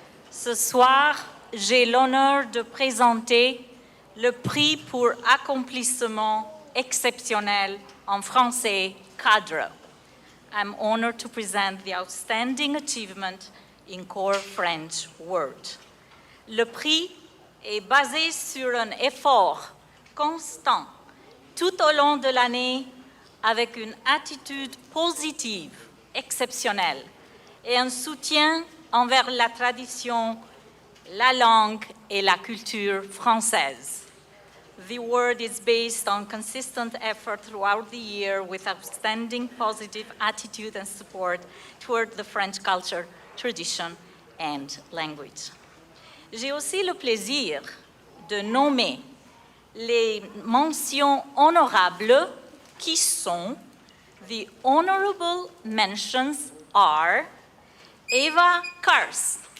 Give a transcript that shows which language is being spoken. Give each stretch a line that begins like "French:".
French: Ce soir, j'ai l'honneur de présenter le prix pour accomplissement exceptionnel en français cadre.
English: I'm honored to present the Outstanding Achievement in Core French Word.
French: Le prix est basé sur un effort constant tout au long de l'année avec une attitude positive, exceptionnelle et un soutien envers la tradition, la langue et la culture française.
English: The award is based on consistent effort throughout the year with outstanding positive attitude and support toward the French culture, tradition, and language.
French: J'ai aussi le plaisir de nommer les mentions honorables qui sont:
English: the honorable mentions are
French: Eva Karst,